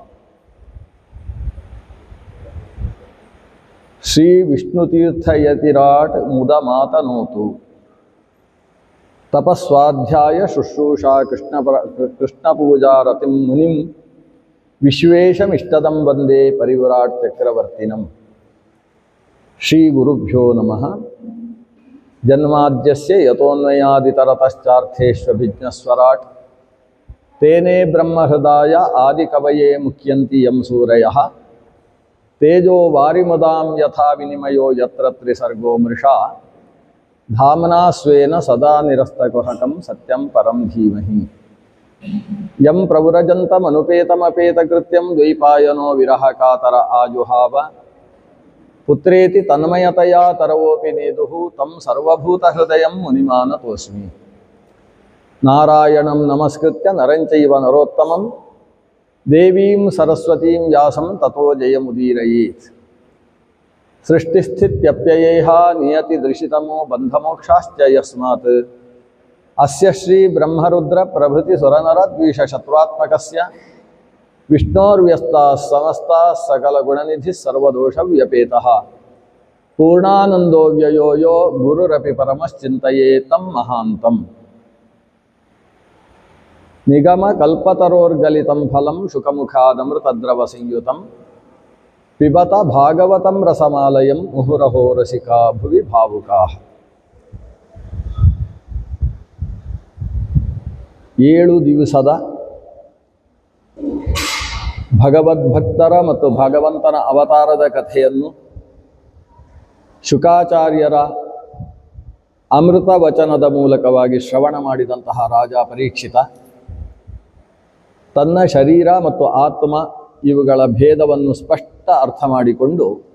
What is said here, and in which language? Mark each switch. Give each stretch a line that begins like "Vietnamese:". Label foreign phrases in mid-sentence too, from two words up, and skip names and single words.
Sanskrit: ಶ್ರೀ ವಿಷ್ಣುತೀರ್ಥಯತಿರಾಟ್ ಮುದ ಮಾತನೋತು ತಪಸ್ವಾಧ್ಯಾಯ ಶುಶ್ರೂಷಾ ಕೃಷ್ಣಪೂಜಾರತಿಂ ಮುನಿಂ ವಿಶ್ವೇಶಮಿಷ್ಟದಂ ವಂದೇ ಪರಿವ್ರಾಟ್ ಚಕ್ರವರ್ತಿನಂ. ಶ್ರೀ ಗುರುಭ್ಯೋ ನಮಃ. ಜನ್ಮಾದ್ಯಸ್ಯ ಯತೋನ್ಮಯಾದಿತರತಶ್ಚಾರ್ಥೇಷ್ವಭಿಜ್ಞಸ್ವರಾಟ್ ತೇನೇ ಬ್ರಹ್ಮಹೃದಾಯ ಆದಿಕವಯೇ ಮುಖ್ಯಂತಿ ಯಂ ಸೂರಯಃ ತೇಜೋ ವಾರಿಮುದಾಂ ಯಥಾ ವಿನಿಮಯೋ ಯತ್ರ ತ್ರಿಸರ್ಗೋ ಮೃಷಾ ಧಾಮ್ನಾ ಸ್ವೇನ ಸದಾ ನಿರಸ್ತಕುಹಕಂ ಸತ್ಯಂ ಪರಂ ಧೀಮಹಿ. ಯಂ ಪ್ರವ್ರಜಂತಮನುಪೇತಮಪೇತಕೃತ್ಯಂ ದ್ವೈಪಾಯನೋ ವಿರಹ ಕಾತರ ಆಜುಹಾವ ಪುತ್ರೇತಿ ತನ್ಮಯತಯಾ ತರವೋಪಿ ನೇದುಃ ತಂ ಸರ್ವಭೂತಹೃದಯಂ ಮುನಿಮಾನತೋಸ್ಮಿ. ನಾರಾಯಣಂ ನಮಸ್ಕೃತ್ಯ ನರಂಚೈವ ನರೋತ್ತಮಂ ದೇವೀಂ ಸರಸ್ವತೀಂ ವ್ಯಾಸಂ ತಥೋ ಜಯಮುದೀರಯೇತ್. ಸೃಷ್ಟಿಸ್ಥಿತ್ಯಪ್ಯಯೇಹ ನಿಯತಿದೃಶಿತಮೋ ಬಂಧಮೋಕ್ಷಾಶ್ಚ ಯಸ್ಮಾತ್ ಅಸ್ಯ ಶ್ರೀ ಬ್ರಹ್ಮರುದ್ರ ಪ್ರಭೃತಿ ಸುರನರದ್ವಿಷಶತ್ರುತ್ಮಕಸ್ಯ ವಿಷ್ಣೋರ್ವ್ಯಸ್ತಾಃ ಸಮಸ್ತಾಃ ಸಕಲಗುಣನಿಧಿಃ ಸರ್ವದೋಷವ್ಯಪೇತಃ ಪೂರ್ಣಾನಂದೋ ವ್ಯಯೋ ಯೋ ಗುರುರಪಿ ಪರಮಶ್ಚಿಂತಯೇತ್ तं ಮಹಾಂತಂ. ನಿಗಮ ಕಲ್ಪತರೋರ್ಗಲಿತಂ ಫಲಂ ಶುಕಮುಖಾದಮೃತದ್ರವ ಸಂಯುತಂ ಪಿಬತ ಭಾಗವತಂ ರಸಮಾಲಯಂ ಮುಹುರಹೋ ರಸಿಕಾ ಭುವಿ ಭಾವುಕಾಃ.
Kannada: 7 ದಿವಸದ ಭಗವದ್ಭಕ್ತರ ಮತ್ತು ಭಗವಂತನ ಅವತಾರದ ಕಥೆಯನ್ನು ಶುಕಾಚಾರ್ಯರ ಅಮೃತ ವಚನದ ಮೂಲಕವಾಗಿ ಶ್ರವಣ ಮಾಡಿದಂತಹ ರಾಜ ಪರೀಕ್ಷಿತ ತನ್ನ ಶರೀರ ಮತ್ತು ಆತ್ಮ ಇವುಗಳ ಭೇದವನ್ನು ಸ್ಪಷ್ಟ ಅರ್ಥ ಮಾಡಿಕೊಂಡು